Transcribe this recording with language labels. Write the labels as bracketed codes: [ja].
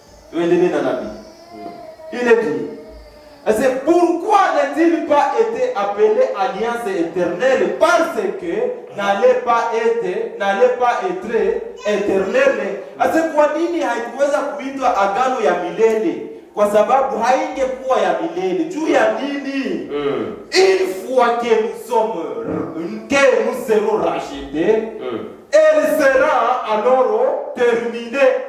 [sw] Tuendelee na nabii. [fr] Il est dit. C'est pourquoi n'avait-il pas été appelé alliance éternelle parce que n'allait pas être éternelle? [sw] Ase kwa nini haikuweza kuitwa agano ya milele? Kwa sababu haingekuwa ya milele. Juu ya nini? [fr] Une fois que nous serons rachetés, elle sera alors terminée.